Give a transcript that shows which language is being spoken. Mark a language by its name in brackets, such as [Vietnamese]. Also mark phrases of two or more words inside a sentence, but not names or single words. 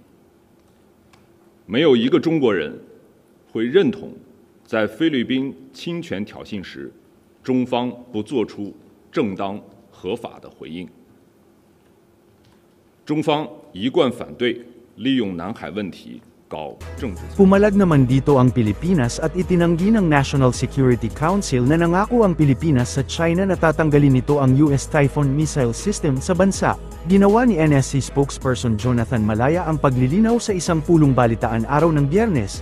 [Chinese] 没有一个中国人会认同，在菲律宾侵权挑衅时，中方不做出正当合法的回应。中方一贯反对利用南海问题搞政治。 [Filipino] Pumalag naman dito ang Pilipinas at itinanggi ng National Security Council na nangako ang Pilipinas sa China na tatanggalin nito ang US Typhoon [English] missile system [Filipino] sa bansa. Ginawa ni NSC spokesperson Jonathan Malaya ang paglilinaw sa isang pulong balitaan araw ng Biyernes.